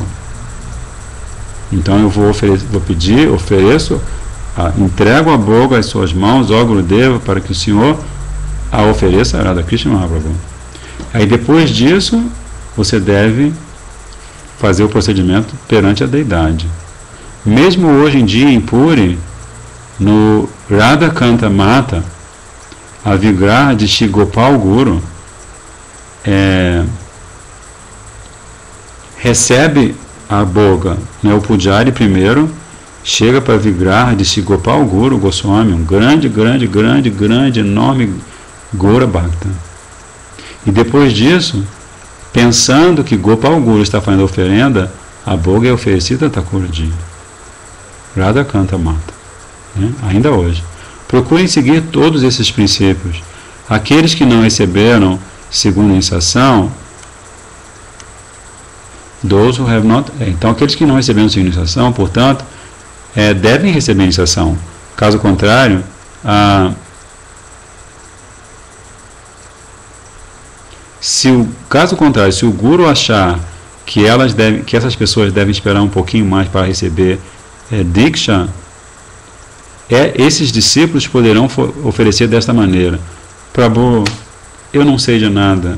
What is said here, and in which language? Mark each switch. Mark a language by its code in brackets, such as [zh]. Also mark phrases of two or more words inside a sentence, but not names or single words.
[pt] Então eu vou pedir, ofereço, entrego a boga às suas mãos, ó Gurudeva, para que o Senhor a ofereça a Radha Krishna Mahaprabhu. Aí depois disso, você deve fazer o procedimento perante a deidade. Mesmo hoje em dia em Puri, no Radha Kanta Mata, a Vigraha de Shri Gopal Guru recebe a boga, né, o Pujari primeiro chega para a Vigraha de Shri Gopal Guru Goswami, um grande, enorme Gaura Bhakta. E depois disso, pensando que Gopal Guru está fazendo a oferenda, a boga é oferecida a Thakurji. Radha Kanta Mata, né? Ainda hoje. Procurem seguir todos esses princípios. Aqueles que não receberam segunda iniciação, [en] those who have not, [pt] então aqueles que não receberam segunda iniciação, portanto, devem receber iniciação. Caso contrário, se o Guru achar que essas pessoas devem esperar um pouquinho mais para receber Diksha, Esses discípulos poderão oferecer desta maneira: Prabhu, eu não sei de nada.